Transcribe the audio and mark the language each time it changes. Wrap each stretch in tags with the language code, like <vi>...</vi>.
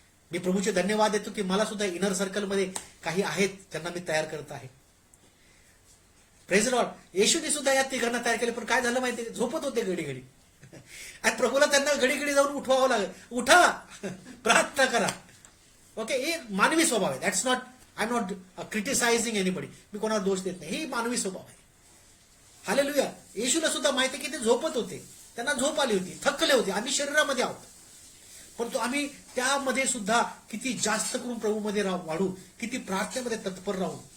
<mr>मी प्रभूचे धन्यवाद देतो की मला सुद्धा इनर सर्कलमध्ये काही आहेत त्यांना मी तयार करत आहे.</mr> <en>Praise Lord.</en> <mr>येशूने सुद्धा या तिघांना तयार केले, पण काय झालं माहितीये, झोपत होते घडी घडी आणि प्रभूला त्यांना घडी घडी जाऊन उठवावं लागेल. उठा, प्रार्थना करा. ओके, हे मानवी स्वभाव आहे.</mr> <en>That's not, I am not criticising anybody.</en> <mr>मी कोणाला दोष देत नाही, हे मानवी स्वभाव आहे. हालेलुया. येशूला सुद्धा माहिती की ते झोपत होते, त्यांना झोप आली होती, थकले होते. आम्ही शरीरामध्ये आहोत, परंतु आम्ही त्यामध्ये सुद्धा किती जास्त करून प्रभूमध्ये वाढू, किती प्रार्थनेमध्ये तत्पर राहू.</mr>